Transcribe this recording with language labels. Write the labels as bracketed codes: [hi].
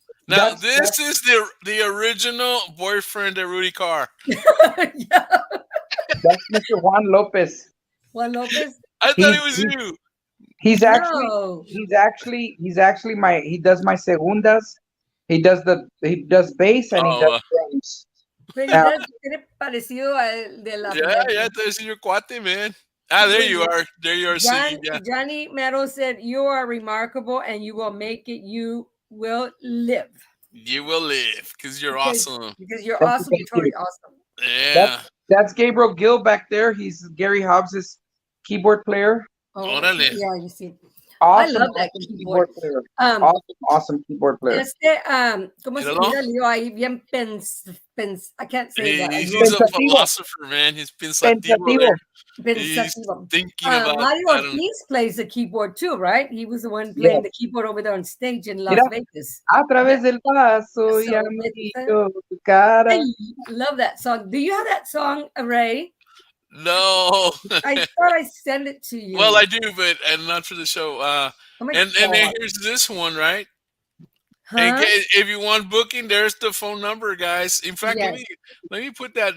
[en] Now, this is the original boyfriend of Rudy Carr. Yeah. That's Mr. Juan Lopez. Juan Lopez? I thought it was you. He's actually he does my segundas. He does bass, and he does drums. [es] Pero tiene parecido al de la. [en] Yeah, there's your cuate, man. There you are. There you are. Johnny Meadow said, "You are remarkable, and you will make it. You will live. You will live because you're awesome. Because you're awesome. You're totally awesome." Yeah. That's Gabriel Gill back there. He's Gary Hobbs's keyboard player. Oh, yeah, you see. Awesome, I love that awesome keyboard player. Awesome keyboard player. [es] ¿Cómo se mira Leo ahí? Bien [en] I can't say that. He's a philosopher, man. He's pensativo there. He's thinking about Mario Ortiz plays the keyboard too, right? He was the one playing the keyboard over there on stage in Las Vegas. [es] A través del vaso y amigo tu cara. [en] I love that song. Do you have that song, Ray? No. I thought I sent it to you. Well, I do, but not for the show. And then here's this one, right? Huh? If you want booking, there's the phone number, guys. In fact, let me put that.